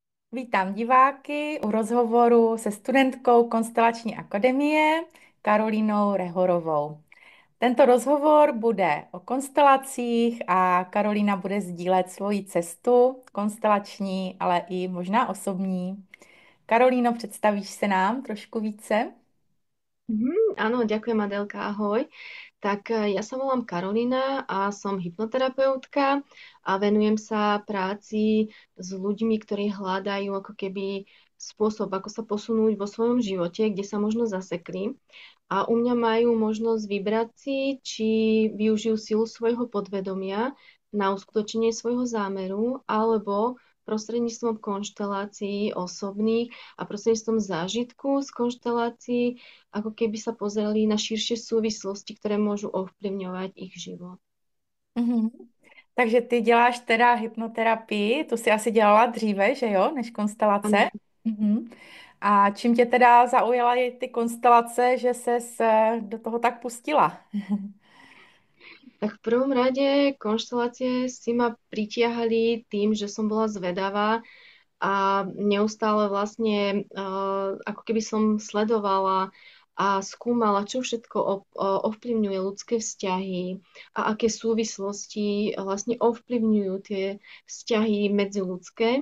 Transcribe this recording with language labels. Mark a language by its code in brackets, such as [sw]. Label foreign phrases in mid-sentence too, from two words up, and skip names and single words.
[cs] Vítám diváky u rozhovoru se studentkou Konstelační akademie Karolínou Rehorovou. Tento rozhovor bude o konstelacích a Karolína bude sdílet svoji cestu konstelační, ale i možná osobní. Karolíno, představíš se nám trošku více? [sk] Áno, ďakujem Adelka, ahoj. Tak ja sa volám Karolina a som hypnoterapeutka a venujem sa práci s ľuďmi, ktorí hľadajú ako keby spôsob, ako sa posunúť vo svojom živote, kde sa možno zasekli. A u mňa majú možnosť vybrať si, či využijú silu svojho podvedomia na uskutočnenie svojho zámeru, alebo prostredníctvom konštelácií osobných a prostredníctvom zážitku z konštelácií ako keby sa pozreli na širšie súvislosti, ktoré môžu ovplyvňovať ich život. Mhm. [cs] Takže ty děláš teda hypnoterapii, tu si asi dělala dříve, že jo, než konstelace? [sk] Áno. [cs] Mhm. A čím tě teda zaujaly ty konstelace, že ses do toho tak pustila? [sk] Tak v prvom rade konštelácie si ma pritiahali tým, že som bola zvedavá a neustále vlastne ako keby som sledovala a skúmala, čo všetko ovplyvňuje ľudské vzťahy a aké súvislosti vlastne ovplyvňujú tie vzťahy medziľudské.